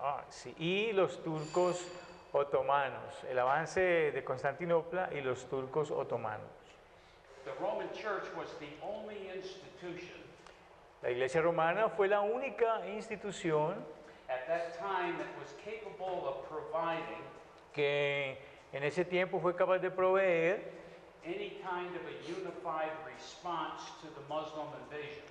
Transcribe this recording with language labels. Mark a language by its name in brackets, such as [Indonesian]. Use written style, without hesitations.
[Spanish] sí, y los turcos otomanos, el avance de Constantinopla y los turcos otomanos. [English] The Roman Church was the only institution [Spanish] La Iglesia Romana fue la única institución [English] at that time that was capable of providing [Spanish] que en ese tiempo fue capaz de proveer [English] any kind of a unified response to the Muslim invasions.